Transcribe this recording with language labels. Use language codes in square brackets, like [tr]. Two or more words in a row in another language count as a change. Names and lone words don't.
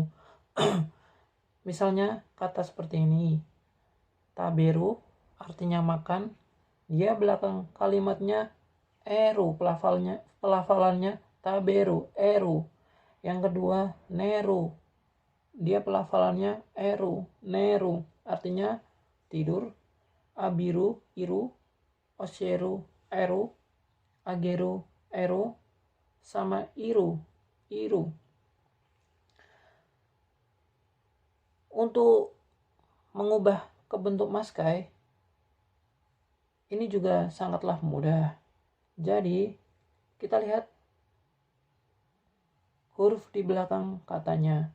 [id] Misalnya kata seperti ini, taberu artinya makan, dia belakang kalimatnya eru, pelafalannya taberu, eru. Yang kedua neru, dia pelafalannya eru, neru, artinya tidur. [ja] Abiru, いる、おしえる、える、あげる、える、sama いる、いる. [id] Untuk mengubah ke bentuk maskai, ini juga sangatlah mudah. Jadi, kita lihat huruf di belakang katanya.